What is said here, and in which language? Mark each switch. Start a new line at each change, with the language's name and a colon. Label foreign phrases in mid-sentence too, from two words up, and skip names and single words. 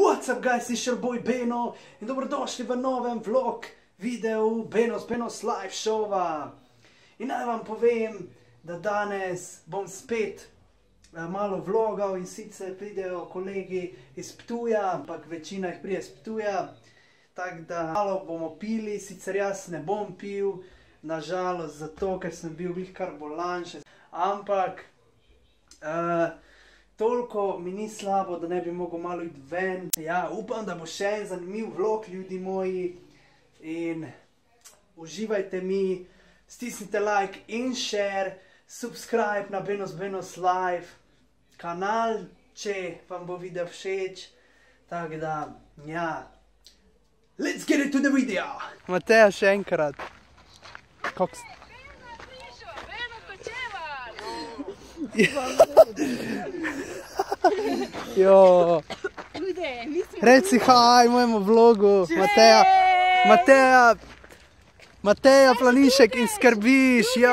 English: What's up guys, it's your boy
Slovenian: Beno in dobrodošli v novem vlog videu Benos live showa. In naj vam povem, da danes bom spet malo vlogal in sicer pridejo kolegi iz Ptuja, ampak večina jih pride iz Ptuja. Tako da malo bomo pili, sicer jaz ne bom pil, nažalost zato, ker sem bil glih kar bolan še. Ampak toliko mi ni slabo, da ne bi mogel malo iti ven. Ja, upam, da bo še en zanimiv vlog, ljudi moji. In uživajte mi, stisnite like in share, subscribe na Benos Live kanal, če vam bo video všeč. Tako da, ja,
English: let's get into the video!
Slovenian: Mateja, še enkrat. Kako ste? Jo. Reci haj mojemu vlogu, Mateja Planišek in skrbiš, ja.